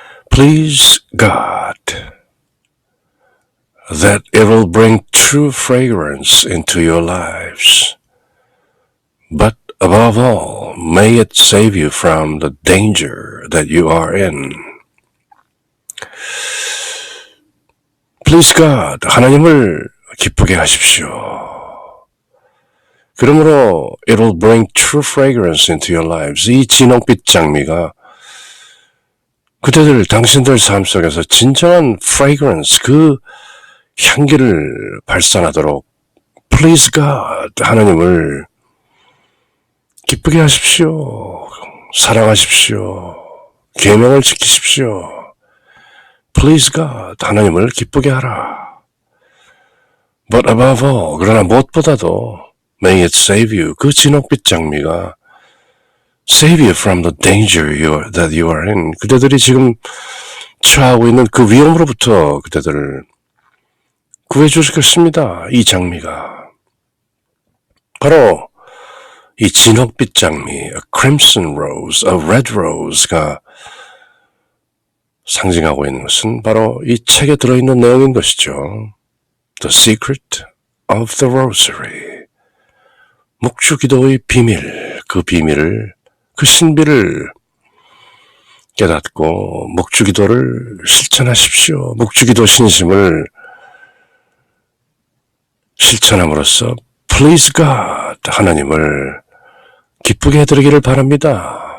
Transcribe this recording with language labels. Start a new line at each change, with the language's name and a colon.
English: Please God that it will bring true fragrance into your lives, but above all, may it save you from the danger that you are in. Please God,
Korean: 하나님을 기쁘게 하십시오. 그러므로
English: it will bring true fragrance into your lives.
Korean: 이 진홍빛 장미가 그대들 당신들 삶 속에서 진정한 fragrance, 그 향기를 발산하도록
English: Please God,
Korean: 하나님을 기쁘게 하십시오. 사랑하십시오. 계명을 지키십시오.
English: Please God,
Korean: 하나님을 기쁘게 하라.
English: But above all,
Korean: 그러나 무엇보다도
English: May it save you,
Korean: 그 진홍빛 장미가
English: save you from the danger that you are in.
Korean: 그대들이 지금 처하고 있는 그 위험으로부터 그대들을 구해주실 것입니다. 이 장미가. 바로 이 진홍빛 장미,
English: a crimson rose, a red rose
Korean: 가 상징하고 있는 것은 바로 이 책에 들어있는 내용인 것이죠.
English: The secret of the rosary.
Korean: 묵주기도의 비밀, 그 비밀을, 그 신비를 깨닫고 묵주기도를 실천하십시오. 묵주기도 신심을 실천함으로써
English: Please God,
Korean: 하나님을 기쁘게 해드리기를 바랍니다.